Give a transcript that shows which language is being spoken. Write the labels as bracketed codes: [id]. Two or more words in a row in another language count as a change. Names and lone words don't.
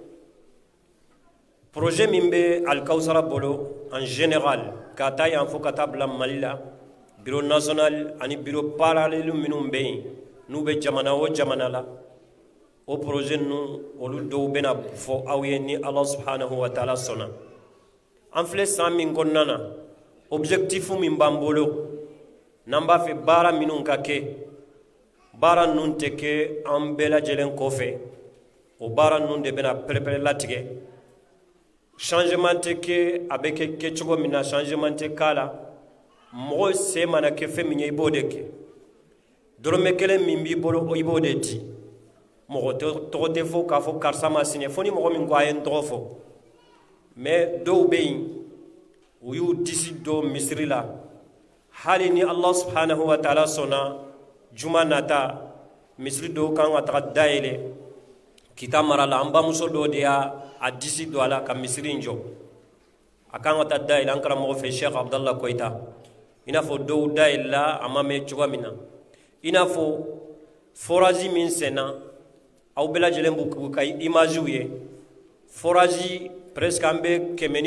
[bm] projet min bɛ alkawsara bolo [fr] en général [bm] ka taa yan fo ka taa bila mali la [fr] bureau national [bm] ani [fr] bureau parallèle [bm] minnu bɛ yen n'u bɛ jamana o jamana la o projet ninnu olu dɔw bɛna fɔ aw ye ni [ar] الله سبحانه وتعالى [bm] sɔnna an filɛ san min kɔnɔna na objectif min b'an bolo n'an b'a fɛ baara minnu ka kɛ baara ninnu tɛ kɛ an bɛɛ lajɛlen kɔfɛ o baara ninnu de bɛna pɛrɛ-pɛrɛ latigɛ changement tɛ kɛ a bɛ kɛ kɛcogo min na changement tɛ k'a la mɔgɔ se mana kɛ fɛn min ye i b'o de kɛ dɔrɔmɛ kelen min b'i bolo i b'o de di mɔgɔ tɔgɔ tɛ fɔ k'a fɔ karisa ma sinɛ fo ni mɔgɔ min ko a ye n tɔgɔ fɔ mais dɔw bɛ yen u y'u disi don misiri la hali ni [ar] الله سبحانه وتعالى [bm] sɔnna juma nata misiri dɔw kan ka taga dayɛlɛ kita mara la an bamuso dɔ de y'a disi don a la ka misiri in jɔ a kan ka taa dayɛlɛ an karamɔgɔ fɛ Sheikh Abdallah Koyita i n'a fɔ dɔw dayɛlɛla a ma mɛn cogoya min na i n'a fɔ forage min senna aw bɛɛ lajɛlen b'u ka images ye [fr] forage presque [bm] an bɛ 100 ni